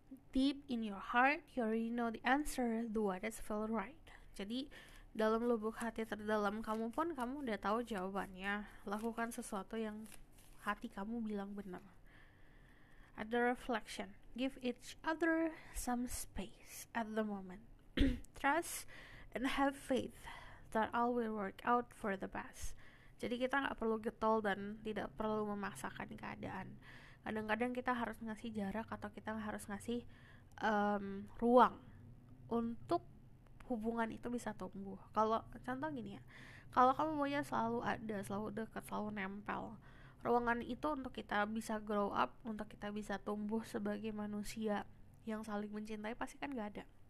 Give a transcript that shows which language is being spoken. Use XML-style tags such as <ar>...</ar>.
<en>Deep in your heart, you already know the answer, do what is feel right.</en> <id>Jadi dalam lubuk hati terdalam kamu pun kamu udah tahu jawabannya. Lakukan sesuatu yang hati kamu bilang benar. Ada reflection.</id> <en>Give each other some space at the moment. Trust and have faith that all will work out for the best.</en> <id>Jadi kita gak perlu getol dan tidak perlu memaksakan keadaan. Kadang-kadang kita harus ngasih jarak atau kita harus ngasih ruang untuk hubungan itu bisa tumbuh. Kalau contoh gini ya, kalau kamu maunya selalu ada, selalu dekat, selalu nempel, ruangan itu untuk kita bisa</id> <en>grow up,</en> <id>untuk kita bisa tumbuh sebagai manusia yang saling mencintai pasti kan gak ada.</id>